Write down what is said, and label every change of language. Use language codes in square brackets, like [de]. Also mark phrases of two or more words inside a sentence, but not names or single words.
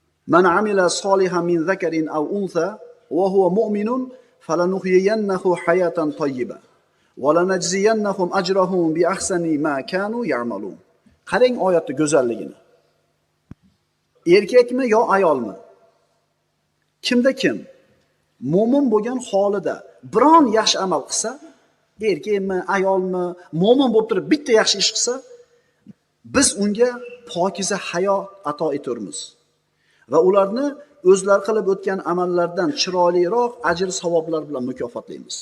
[ar] من عمل صالحا من ذكر أو أنثى وهو مؤمن فلنحيينه حياة طيبة ولنجزينهم أجرهم بأحسن ما كانوا يعملون. [uz] Qarang oyatning go'zalligini. Erkakmi yo ayolmi? Kimda kim mo'min bo'lgan holida biron yaxshi amal qilsa, erkakmi, ayolmi, mo'min bo'lib turib bitta yaxshi ish qilsa, biz unga pokiza hayot ato etamiz va ularni o'zlari qilib o'tgan amallardan chiroyliroq ajr savoblar bilan mukofotlaymiz.